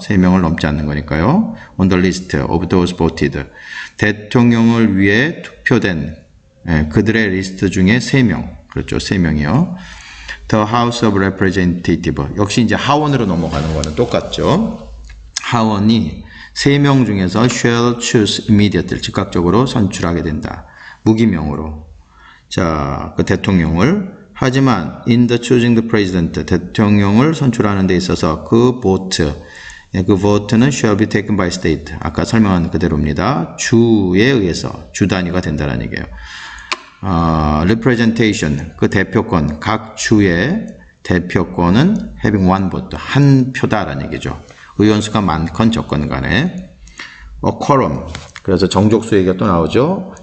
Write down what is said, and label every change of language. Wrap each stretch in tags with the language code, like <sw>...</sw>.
<ko>3명을 넘지 않는 거니까요.</ko> <en>on the list of those voted,</en> <ko>대통령을 위해 투표된, 예, 그들의 리스트 중에 3명, 그렇죠. 3명이요.</ko> <en>The House of Representative,</en> <ko>역시 이제 하원으로 넘어가는 거는 똑같죠. 하원이 3명 중에서</ko> <en>shall choose immediately,</en> <ko>즉각적으로 선출하게 된다. 무기명으로. 자, 그 대통령을. 하지만</ko> <en>in the choosing the president,</en> <ko>대통령을 선출하는 데 있어서</ko> <en>그 vote, 그 vote는 shall be taken by state.</en> <ko>아까 설명한 그대로입니다. 주에 의해서 주 단위가 된다는 얘기예요. representation, 그 대표권, 각 주의 대표권은</ko> <en>having one vote,</en> <ko>한 표다라는 얘기죠. 의원수가 많건 적건 간에. quorum, 그래서 정족수 얘기가 또 나오죠.</ko>